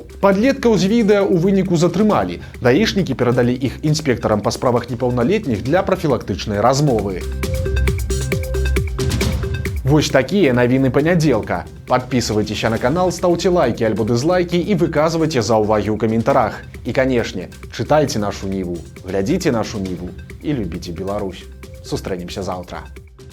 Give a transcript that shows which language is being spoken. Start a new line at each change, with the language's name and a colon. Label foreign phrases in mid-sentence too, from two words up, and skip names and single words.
Belarusian: Падлеткаў з відэа ў выніку затрымалі. Даішнікі перадалі іх інспектарам па справах непаўналетніх для прафілактычнай размовы. Вось такія навіны панядзелка.
Russian: Подписывайтеся на канал, ставьте лайки
Belarusian: альбо дизлайки и выказывайте заўвагі ў каментарах.
Russian: И, конечно, читайте нашу Ниву, глядите нашу Ниву и любите Беларусь.
Belarusian: Сустрэнемся завтра.